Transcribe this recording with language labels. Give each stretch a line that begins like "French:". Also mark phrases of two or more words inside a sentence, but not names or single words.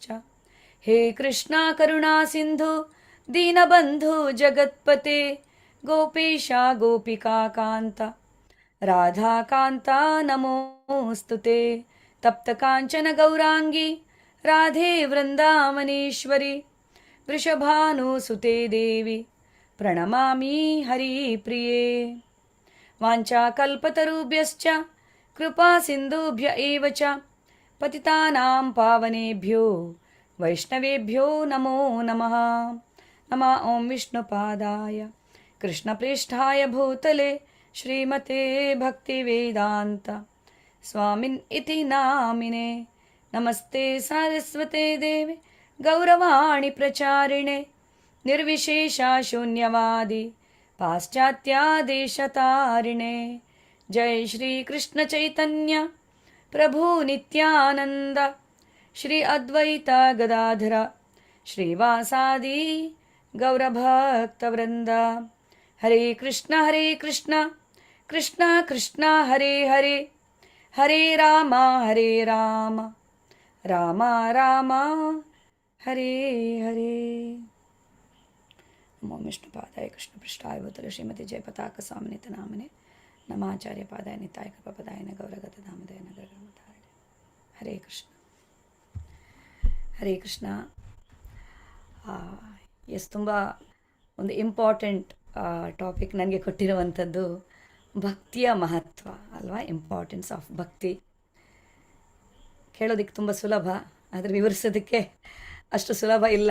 Sanskrit: ಹೇ ಕೃಷ್ಣ ಕರುಣಾ ಸಿಂಧು ದೀನಬಂಧು ಜಗತ್ಪತೆ ಗೋಪೇಶ ಗೋಪಿಕಾ ಕಾಂತ ರಾಧಾಕಾಂತ ನಮೋಸ್ತುತೆ. ತಪ್ತ ಕಾಂಚನ ಗೌರಾಂಗಿ ರಾಧೆ ವೃಂದಾವನೇಶ್ವರಿ ವೃಷಭಾನುಸುತೆ ದೇವಿ ಪ್ರಣಮಾಮಿ ಹರಿಪ್ರಿಯೆ. ವಾಂಛಾಕಲ್ಪತರುಭ್ಯಶ್ಚ ಕೃಪಾ ಸಿಂಧುಭ್ಯ ಏವ ಚ ಪತಿತಾನಾಂ ಪಾವನೇಭ್ಯೋ ವೈಷ್ಣವೇಭ್ಯೋ ನಮೋ ನಮಃ. ನಮಃ ಓಂ ವಿಷ್ಣುಪಾದಾಯ ಕೃಷ್ಣಪ್ರೇಷ್ಠಾಯ ಭೂತಲೆ ಶ್ರೀಮತೆ ಭಕ್ತಿವೇದಾಂತ ಸ್ವಾಮಿನ್ ಇತಿ ನಾಮಿನೆ. ನಮಸ್ತೆ ಸಾರಸ್ವತೆ ದೇವೆ ಗೌರವಾಣಿ ಪ್ರಚಾರಿಣೆ ನಿರ್ವಿಶೇಷ ಶೂನ್ಯವಾದಿ ಪಾಶ್ಚಾತ್ಯಾದೇಶತಾರಿಣೆ. ಜೈ ಶ್ರೀ ಕೃಷ್ಣ ಚೈತನ್ಯ ಪ್ರಭು ನಿತ್ಯಾನಂದ ಶ್ರೀ ಅದ್ವೈತ ಗದಾಧರ ಶ್ರೀವಾಸಾದಿ ಗೌರಭಕ್ತವೃಂದ. ಹರೇ ಕೃಷ್ಣ ಕೃಷ್ಣ ಕೃಷ್ಣ ಹರೇ ಹರೇ, ಹರೇ ರಾಮ ರಾಮ ರಾಮ ಹರೇ ಹರೇ. ನಮೋ ವಿಷ್ಣುಪಾದಾಯ ಕೃಷ್ಣಪೃಷ್ಠಾಯ ಭೂತಲೆ ಶ್ರೀಮತಿ ಜಯಪತಾಕ ಸ್ವಾಮಿನಿತ ನಾಮನೆ ನಮಾಚಾರ್ಯ ಪಾದಾಯ ನಿತಾಯ ಕೃಪಪದಾಯನ ಗೌರಗತ ಧಾಮದಯ ನಗರಗಮಧಾರಣ. ಹರೇ ಕೃಷ್ಣ ಹರೇ ಕೃಷ್ಣ.
Kannada: ಎಸ್, ತುಂಬ ಒಂದು
English: important topic
Kannada: ನನಗೆ ಕೊಟ್ಟಿರುವಂಥದ್ದು ಭಕ್ತಿಯ ಮಹತ್ವ ಅಲ್ವಾ,
English: importance of
Kannada: ಭಕ್ತಿ. ಕೇಳೋದಕ್ಕೆ ತುಂಬ ಸುಲಭ, ಆದರೆ ವಿವರಿಸೋದಕ್ಕೆ ಅಷ್ಟು ಸುಲಭ ಇಲ್ಲ.